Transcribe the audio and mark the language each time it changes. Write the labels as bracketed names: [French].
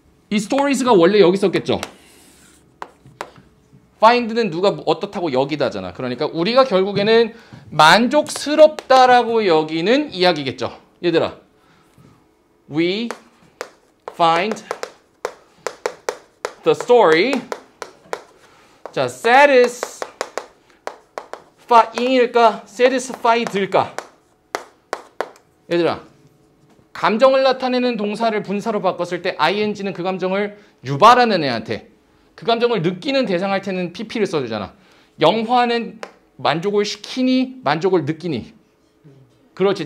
[Korean] 이 stories가 원래 여기 있었겠죠. find는 누가 어떻다고 여기다잖아. 그러니까 우리가 결국에는 만족스럽다라고 여기는 이야기겠죠. 얘들아, [English] we find the story 자, satisfying일까? [Korean] satisfied일까? 얘들아, 감정을 나타내는 동사를 분사로 바꿨을 때 ing는 그 감정을 유발하는 애한테 그 감정을 느끼는 대상할 때는 pp를 써주잖아. 영화는 만족을 시키니 만족을 느끼니. 그렇지.